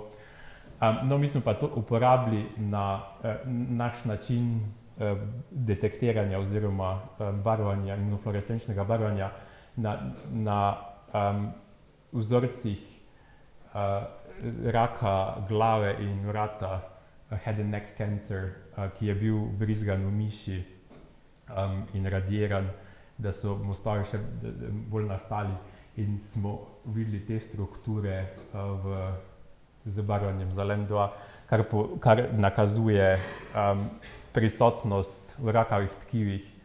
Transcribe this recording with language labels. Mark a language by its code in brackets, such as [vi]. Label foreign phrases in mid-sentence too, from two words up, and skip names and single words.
[sl] No, mi smo pa to uporabili na naš način detektiranja oziroma barvanja, imunofluorescenčnega barvanja na vzorcih raka glave in vrata, [en] head and neck cancer, [sl] ki je bil vbrizgan v miši in radiiran, da so mostovi še bolj nastali in smo videli te strukture z barvanjem za LEM2, kar nakazuje prisotnost v rakavih tkivih.